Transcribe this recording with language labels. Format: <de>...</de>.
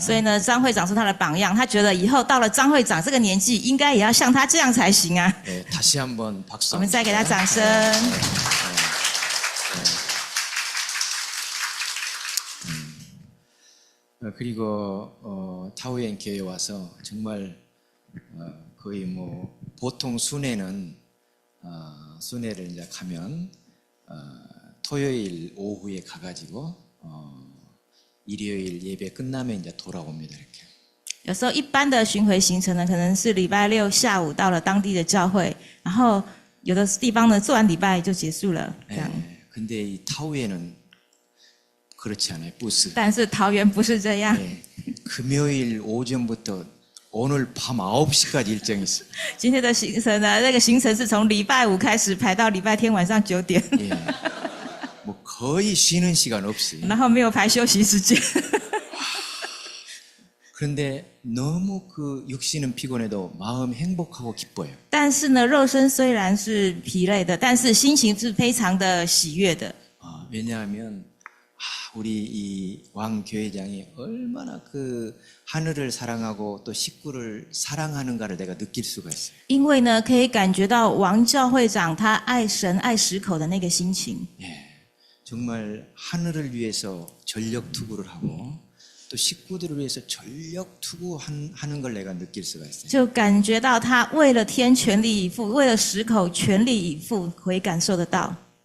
<zh>所以呢，张会长是他的榜样，他觉得以后到了张会长这个年纪，应该也要像他这样才行啊。</zh> <ko>네, 다시 한번 박수.</ko> <zh>我们再给他掌声。</zh> <ko>그리고 타우엔 교회 와서 정말 거의 뭐 보통 순회는 순회를 이제 가면 토요일 오후에 가가지고 일요일 예배 끝나면 이제 돌아옵니다 이렇게.</ko> <zh>有时候一般的巡回行程呢，可能是礼拜6下午到了当地的教会，然后有的地方呢做完礼拜就结束了，这样。</zh> <ko>근데 이 타우엔은 그렇지 않아요. 부스.</ko> <zh>但是桃园不是这样。</zh> <ko>금요일 오전부터 오늘 밤 9시까지 일정이 있어요.</ko> <zh>今天的行程呢，那个行程是从礼拜5开始排到礼拜天晚上9点，</zh> <ko>예. 뭐 거의 쉬는 시간 없이.</ko> <zh>然后没有排休息时间。</zh> <ko>그런데 너무 그 육신은 피곤해도 마음 행복하고 기뻐요.</ko> <zh>但是呢，肉身虽然是疲累的，但是心情是非常的喜悦的。</zh> <ko>왜냐하면 우리 이 왕 교회장이 얼마나 그 하늘을 사랑하고 또 식구를 사랑하는가를 내가 느낄 수가 있어요.</ko> <zh>因为呢，可以感觉到王教会长他爱神爱十口的那个心情。</zh> <ko>정말 하늘을 위해서 전력 투구를 하고 또 식구들을 위해서 전력 투구하는 걸 내가 느낄 수가 있어요.</ko> <zh>就感觉到他为了天全力以赴，为了十口全力以赴，可以感受得到。</zh>